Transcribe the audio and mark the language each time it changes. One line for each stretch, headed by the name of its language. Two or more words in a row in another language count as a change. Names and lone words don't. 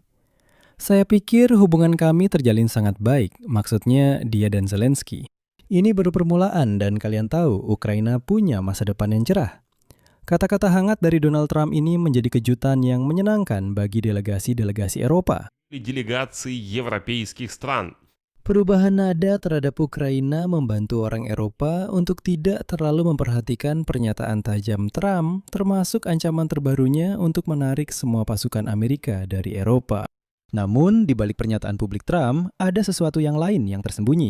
Indonesian: Saya pikir hubungan kami terjalin sangat baik, maksudnya dia dan Zelensky. Ini baru permulaan dan kalian tahu Ukraina punya masa depan yang cerah. Kata-kata hangat dari Donald Trump ini menjadi kejutan yang menyenangkan bagi delegasi-delegasi Eropa.
Russian: Делегаций европейских стран.
Indonesian: Perubahan nada terhadap Ukraina membantu orang Eropa untuk tidak terlalu memperhatikan pernyataan tajam Trump, termasuk ancaman terbarunya untuk menarik semua pasukan Amerika dari Eropa. Namun, di balik pernyataan publik Trump, ada sesuatu yang lain yang tersembunyi.